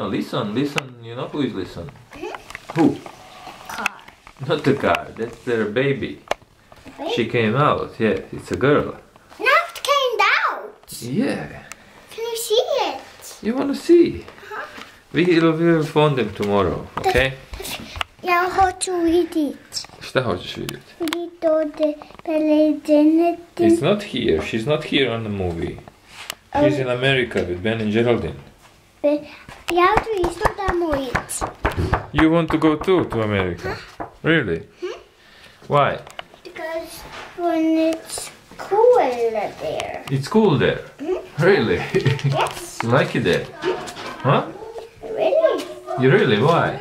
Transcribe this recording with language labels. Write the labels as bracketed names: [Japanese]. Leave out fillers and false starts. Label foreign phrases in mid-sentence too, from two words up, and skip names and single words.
[English] No, Listen. You know who is Listen? Who? Car. Not the car. That's their baby. Wait. She came out. Yeah, it's a girl. Now it came out. Yeah. Can you see it? You want to see? We will phone them tomorrow, okay? [Bosnian] Ja hoću vidjeti. Šta hoćeš vidjeti? Vidjeti ovdje Bella Gelatin. [English] It's not here. She's not here on the movie. She's in America with Ben and Geraldine. [Bosnian] Ja ću isto tamo ići. [English] You want to go too to America? Really? Why? Because when it's cool there. It's cool there. Really? Yes. You like it there? Huh? Really? You really? Why?